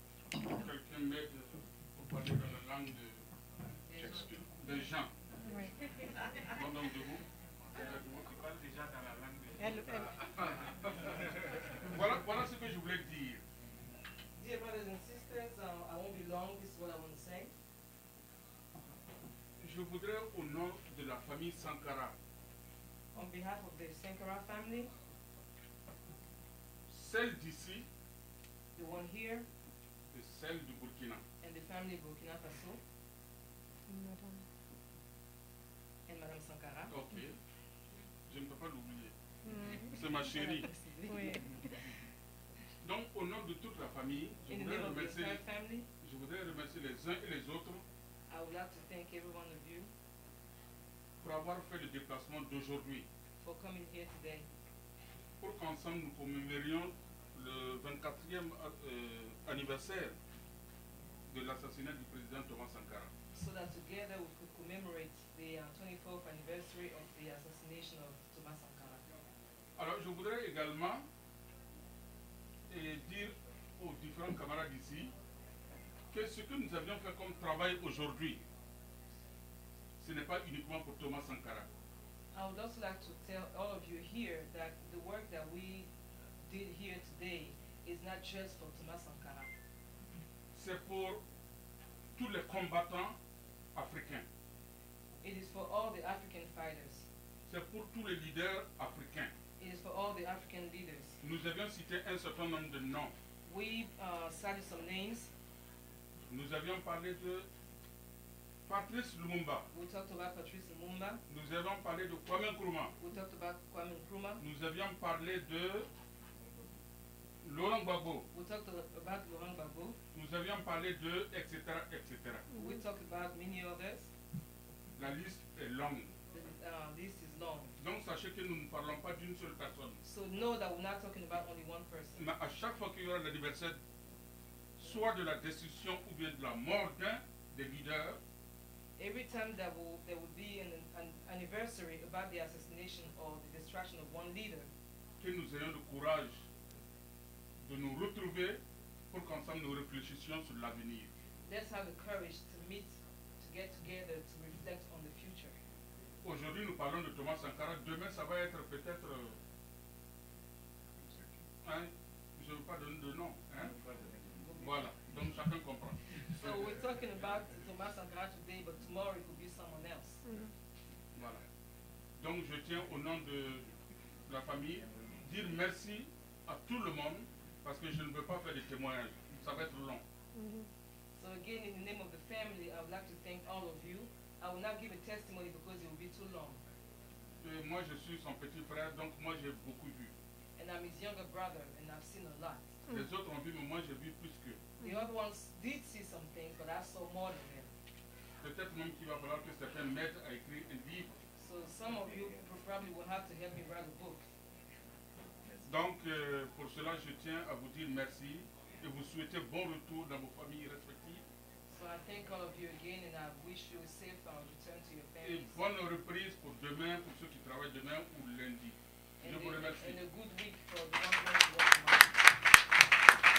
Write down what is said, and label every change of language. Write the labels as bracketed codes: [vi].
[fr] Quelqu'un m'aide pour parler dans la langue de Jean. Oui. Bon, donc de vous. Qui parle déjà dans la langue de voilà ce que je voulais dire. [en] Dear brothers and sisters, I won't be long. This is what I want to say. [fr] Je voudrais, au nom de la famille Sankara, [en] On behalf of the Sankara family, [fr] celle d'ici [en] the one here, [fr] et celle du Burkina, [en] and the family Burkina Faso, and Madame Sankara. [fr] ok, je ne peux pas l'oublier. C'est ma chérie. Oui. Donc, au nom de toute la famille, [en] In the name of the entire family, [fr] je voudrais remercier les uns et les autres [en] I would like to thank every one of you [fr] pour avoir fait le déplacement d'aujourd'hui, [en] for coming here today, [fr] pour qu'ensemble nous commémorions le 24e anniversaire de l'assassinat du président Thomas Sankara. [en] so that together we could commemorate the 24th anniversary of the assassination of Thomas Sankara. [fr] Alors, je voudrais également dire aux différents camarades ici que ce que nous avions fait comme travail aujourd'hui, ce n'est pas uniquement pour Thomas Sankara. [en] I would also like to tell all of you here that the work that we did here today is not just for Thomas Sankara. [fr] C'est pour tous les combattants africains. [en] It is for all the African fighters. [fr] C'est pour tous les leaders africains. [en] It is for all the African leaders. [fr] Nous avions cité un certain nombre de noms. [en] We cited some names. [fr] Nous avions parlé de Patrice Lumumba. [en] We talked about Patrice Lumumba. [fr] Nous avions parlé de Kwame Nkrumah. [en] We talked about Kwame Nkrumah. [fr] Nous avions parlé de Laurent Gbagbo. [en] We talked about Laurent Gbagbo. [fr] Nous avions parlé de etc. [en] etc. We talked about many others. [fr] La liste est longue. [en] The list is long. [fr] Donc sachez que nous ne parlons pas d'une seule personne. [en] So know that we're not talking about only one person. [fr] Mais à chaque fois qu'il y aura l'anniversaire, soit de la destruction ou bien de la mort d'un des leaders, [en] Every time that there will be an anniversary about the assassination or the destruction of one leader, [fr] que nous ayons le courage de nous retrouver pour qu'ensemble nous réfléchissions sur l'avenir. [en] let's have the courage to meet, to get together, to reflect on the future. [fr] Aujourd'hui, nous parlons de Thomas Sankara. Demain, ça va être peut-être... hein, je ne veux pas donner de nom. Hein? Voilà, donc chacun comprend. [en] So we're talking about Thomas Sankara today, but tomorrow it could be someone else. [fr] Voilà. Donc je tiens au nom de la famille dire merci à tout le monde parce que je ne veux pas faire des témoignages. Ça va être long. [en] So again, in the name of the family, I would like to thank all of you. I will not give a testimony because it will be too long. [fr] Et moi, je suis son petit frère, donc moi, j'ai beaucoup vu. [en] And I'm his younger brother, and I've seen a lot. [fr] Les autres ont vu, mais moi, j'ai vu plus qu'eux. [en] The other ones did see some things, but I saw more than them. [fr] Peut-être même qu'il va falloir que certains m'aident à écrire un livre. [en] So some of you probably will have to help me write a book. [fr] Donc, pour cela, je tiens à vous dire merci et vous souhaiter bon retour dans vos familles respectives. [en] So I thank all of you again, and I wish you a safe return to your [fr] Et [en] families. [fr] bonne reprise pour demain, pour ceux qui travaillent demain ou lundi. Je vous remercie. [en] And a good week for the ones going to work tomorrow.